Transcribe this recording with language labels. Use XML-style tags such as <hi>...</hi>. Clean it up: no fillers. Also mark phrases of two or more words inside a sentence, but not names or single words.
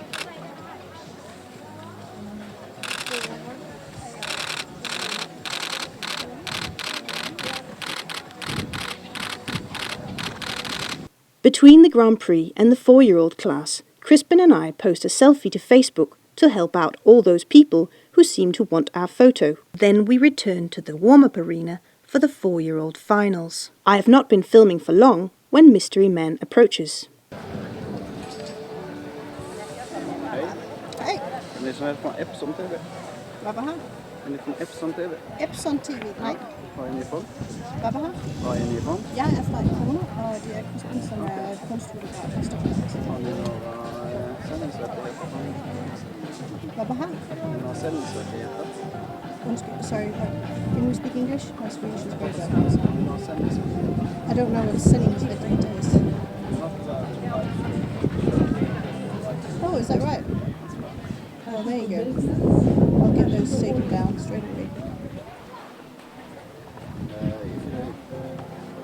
<en>Between the Grand Prix and the 4-year-old class, Crispin and I post a selfie to Facebook to help out all those people who seem to want our photo. Then we return to the warm-up arena for the 4-year-old finals. I have not been filming for long when Mystery Man approaches.</en> <sv>Hej! Är ni som är från Epson TV? Vad var han? Är ni från Epson TV? Epson TV? Nej. Var är ni ifrån? Vad var han? Var är ni ifrån?</sv> <da>Jeg er fra Equine, og det er Crispin, som er kunstfotograf fra Stockholm.</da> <sv>Har ni några sändningsrättigheter? Vad var han? Har ni några sändningsrättigheter?</sv> <en>Sorry, can we speak English? My Swedish is very bad.</en> <sv>Har ni några sändningsrättigheter?</sv> <en>I don't know what sändningsrättigheter is. Oh, is that right? Oh, there you go. I'll get those taken down straight away.</en>